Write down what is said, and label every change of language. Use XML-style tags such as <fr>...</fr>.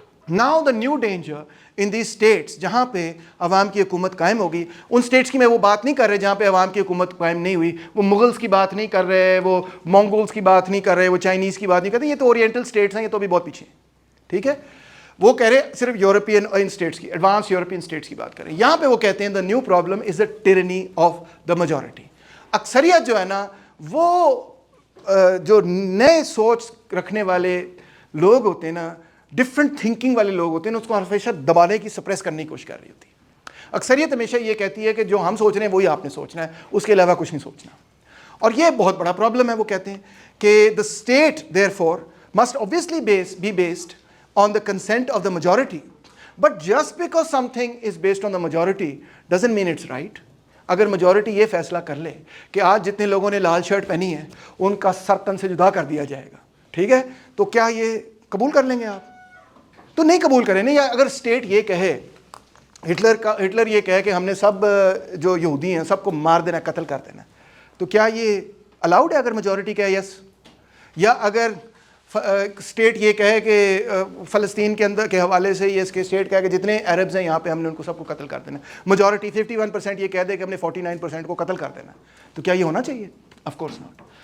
<en>Now the new danger in these states</en> <ur>جہاں پہ عوام کی حکومت قائم ہوگی, ان اسٹیٹس کی میں وہ بات نہیں کر رہے جہاں پہ عوام کی حکومت قائم نہیں ہوئی, وہ مغلس کی بات نہیں کر رہے, وہ مونگولس کی بات نہیں کر رہے, وہ چائنیز کی بات نہیں کر رہے, یہ تو اورینٹل اسٹیٹس ہیں, یہ تو بھی بہت پیچھے ہیں, ٹھیک ہے. وہ کہہ رہے صرف یورپین اسٹیٹس کی, ایڈوانس یورپین اسٹیٹس کی بات کر رہے ہیں. یہاں پہ وہ کہتے ہیں</ur> <en>The new problem is the tyranny of the majority.</en> <ur>اکثریت جو ہے نا وہ جو نئے سوچ رکھنے والے لوگ ہوتے ہیں نا, ڈفرینٹ تھنکنگ والے لوگ ہوتے ہیں, اس کو ہمیشہ دبانے کی, سپریس کرنے کی کوشش کر رہی ہوتی ہے. اکثریت ہمیشہ یہ کہتی ہے کہ جو ہم سوچ رہے ہیں وہی آپ نے سوچنا ہے, اس کے علاوہ کچھ نہیں سوچنا. اور یہ بہت بڑا پرابلم ہے. وہ کہتے ہیں کہ</ur> <en>The state therefore must obviously be based on the consent of the majority, but just because something is based on the majority doesn't mean it's right.</en> <ur>اگر میجورٹی یہ فیصلہ کر لے کہ آج جتنے لوگوں نے لال شرٹ پہنی ہے ان کا سر تن سے جدا کر دیا جائے گا, ٹھیک ہے, تو کیا یہ قبول کر لیں گے آپ؟ تو نہیں قبول کریں. نہیں, اگر اسٹیٹ یہ کہے, ہٹلر یہ کہے کہ ہم نے سب جو یہودی ہیں سب کو مار دینا, قتل کر دینا, تو کیا یہ الاؤڈ ہے اگر میجورٹی کہے یس؟ یا اگر اسٹیٹ یہ کہے کہ فلسطین کے اندر کے حوالے سے یہ اس کے اسٹیٹ کہے کہ جتنے عربز ہیں یہاں پہ ہم نے ان کو سب کو قتل کر دینا, میجورٹی 51% یہ کہہ دے کہ ہم نے 49% کو قتل کر دینا, تو کیا یہ ہونا چاہیے؟</ur> <en>Of course not.</en>